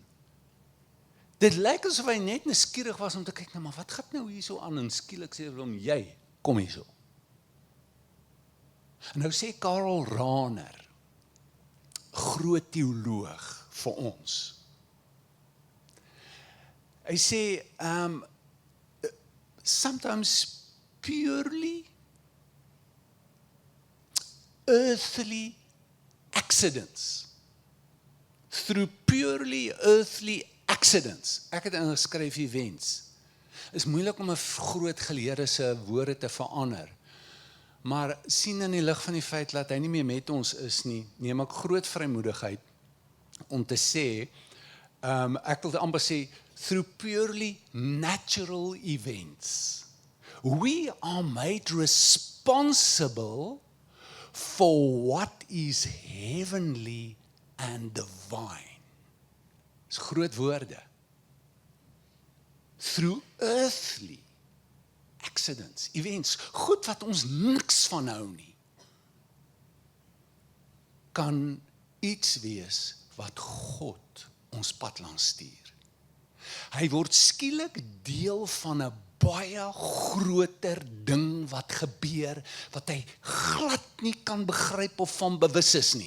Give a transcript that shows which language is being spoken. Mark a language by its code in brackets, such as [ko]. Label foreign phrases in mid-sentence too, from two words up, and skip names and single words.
[af] Dit lyk asof hy net nuuskierig was om te kyk, maar wat gaan nou hier so aan, en skielik sê hulle hom, jy, kom hier so. En nou sê Karl Rahner, groot teoloog vir ons. Hy sê, [en] sometimes purely earthly accidents. Through purely earthly accidents. [af] Ek het ingeskryf events. Is moeilik om 'n groot geleerde se woorde te verander. Maar sien in die lig van die feit dat hy nie meer met ons is nie, neem ek groot vrymoedigheid om te sê, ek wil amper sê, [en] through purely natural events, we are made responsible for what is heavenly and divine. [af] Dis groot woorde. [en] Through earthly accidents, events, [af] goed wat ons niks van hou nie, kan iets wees wat God ons pad langs stuur. Hy word skielik deel van 'n baie groter ding wat gebeur, wat hy glad nie kan begryp of van bewus is nie.